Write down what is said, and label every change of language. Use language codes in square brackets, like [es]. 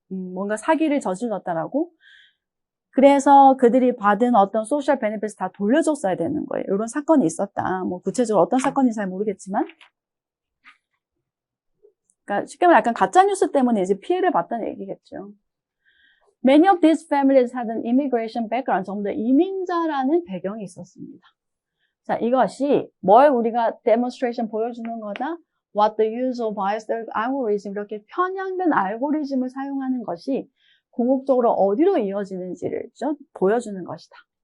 [ko] 뭔가 사기를 저질렀다라고. 그래서 그들이 받은 어떤 소셜 베네핏을 다 돌려줬어야 되는 거예요. 이런 사건이 있었다. 뭐, 구체적으로 어떤 사건인지 잘 모르겠지만. 그러니까 쉽게 말해 약간 가짜뉴스 때문에 이제 피해를 봤다는 얘기겠죠. [en] Many of these families had an immigration background. [ko] 전부 다 이민자라는 배경이 있었습니다. 자, 이것이 뭘 우리가 demonstration 보여주는 거다? [en] What the use of biased algorithm, [ko] 이렇게 편향된 알고리즘을 사용하는 것이 궁극적으로 어디로 이어지는지를 보여주는 것이다.